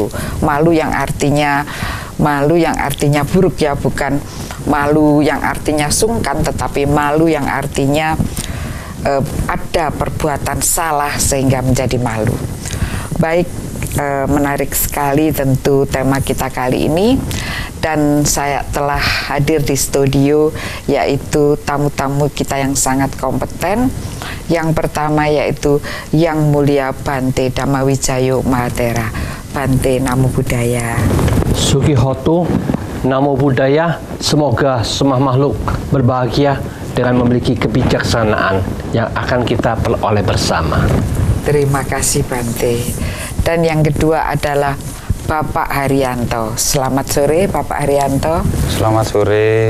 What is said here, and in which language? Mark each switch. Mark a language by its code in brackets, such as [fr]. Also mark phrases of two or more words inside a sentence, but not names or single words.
[id] Malu yang artinya buruk ya, bukan malu yang artinya sungkan, tetapi malu yang artinya ada perbuatan salah sehingga menjadi malu. Baik, menarik sekali tentu tema kita kali ini, dan saya telah hadir di studio yaitu tamu-tamu kita yang sangat kompeten. Yang pertama yaitu Yang Mulia Bante Dhammawijayo Mahatera. [pi] Bante, Namo Buddhaya. Sugihoto, Namo Buddhaya. [id] Semoga semua makhluk berbahagia dengan memiliki kebijaksanaan yang akan kita peroleh bersama. Terima kasih Bante. Dan yang kedua adalah Bapak Haryanto. Selamat sore Bapak Haryanto. Selamat sore.